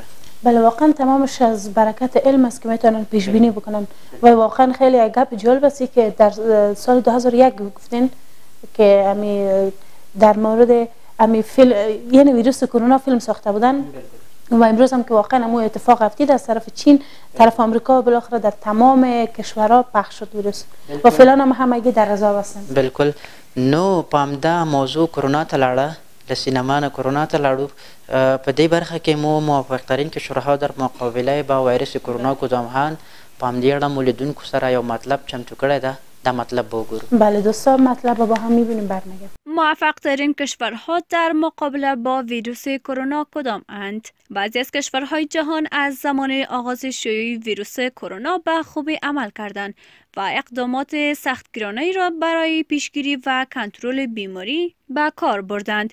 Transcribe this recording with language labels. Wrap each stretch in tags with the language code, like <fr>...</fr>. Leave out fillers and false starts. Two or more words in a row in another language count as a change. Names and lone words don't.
<fa>بله واقعا تمامش از برکت علم است که میتونن پیش بینی بکنن و واقعا خیلی گپ جالب است که در سال 2001 گفتین که امی در مورد امی فیلم یعنی ویروس کرونا فیلم ساخته بودن و امروز هم که واقعا امو اتفاق افتید از طرف چین طرف آمریکا و بالاخره در تمام کشورها پخش شد ویروس و فعلا هم همگی در رضا هستن. بالکل.</fa> <ps>نو پامدا موضوع کرونا ته لاړه د سینما نه کرونا ته لاړو. په دې برخه کې مو</ps> <fa>موافق ترین کشورها در مقابله با ویروس کرونا کدامهان</fa> <ps>په همدې اړه مو لیدونکو سره یو مطلب چمتو کړی ده. دا مطلب بگو.</ps> <fa>بله دوستان، مطلب با هم میبینیم برنگرد. موفق ترین کشورها در مقابله با ویروس کرونا کدام اند؟ بعضی از کشورهای جهان از زمان آغاز شیوع ویروس کرونا به خوبی عمل کردند و اقدامات سختگیرانه‌ای را برای پیشگیری و کنترل بیماری به کار بردند.</fa>